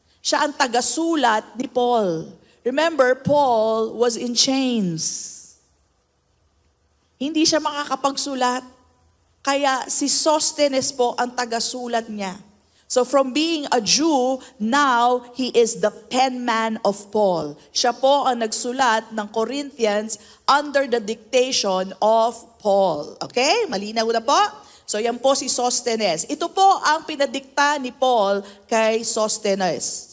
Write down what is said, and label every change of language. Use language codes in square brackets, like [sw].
[tl] Siya ang tagasulat ni Paul. [en] Remember, Paul was in chains. [tl] Hindi siya makakapagsulat. Kaya si Sosthenes po ang tagasulat niya. [en] So from being a Jew, now he is the pen man of Paul. [tl] Siya po ang nagsulat ng Corinthians [en] under the dictation of Paul. [tl] Okay? Malinaw na po? So yan po si Sosthenes. Ito po ang pinadikta ni Paul kay Sosthenes.